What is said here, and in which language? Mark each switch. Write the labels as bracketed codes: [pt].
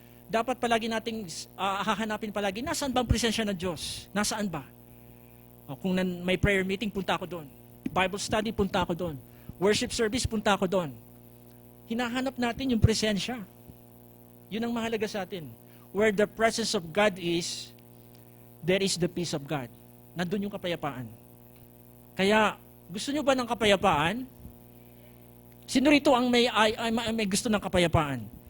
[tl] dapat palagi nating hahanapin palagi, nasaan ba ang presensya ng Diyos? Nasaan ba? O, kung may prayer meeting, punta ako doon. Bible study, punta ako doon. Worship service, punta ako doon. Hinahanap natin yung presensya. Yun ang mahalaga sa atin. [en] Where the presence of God is, there is the peace of God. [tl] Nandun yung kapayapaan. Kaya, gusto nyo ba ng kapayapaan? Sino rito ang may gusto ng kapayapaan?